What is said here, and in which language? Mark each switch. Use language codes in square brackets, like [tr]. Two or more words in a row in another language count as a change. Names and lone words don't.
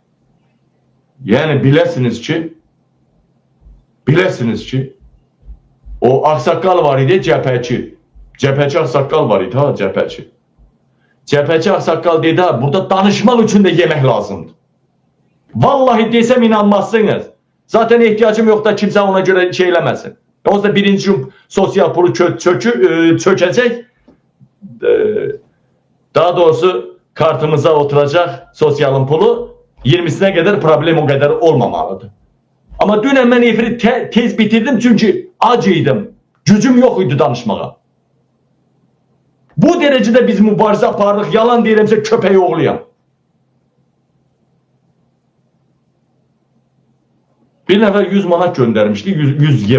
[az] Yəni biləsiniz ki, O aksaqqal var idi, cəbhəçi. Cəbhəçi aksaqqal var idi, ha, cəbhəçi. Cəbhəçi aksaqqal dedi, ha, burada danışmaq üçün də yemək lazımdır. Vallahi desəm inanmazsınız. [tr] Zaten ehtiyacım yok da kimse ona göre şey eləməsin. O da birinci gün sosial pulu çökecek. Daha doğrusu kartımıza oturacak sosyalın pulu. 20'sine kadar problem o kadar olmamalıdır. Ama dün hemen efiri tez bitirdim çünkü acıydım. [az] Gücüm yok idi danışmağa. [tr] Bu derecede [az] biz mübarizə aparırıq, yalan deyirəmsə köpək oğluyam. Bir nəfər 100 manat göndərmişdi, 100 ev.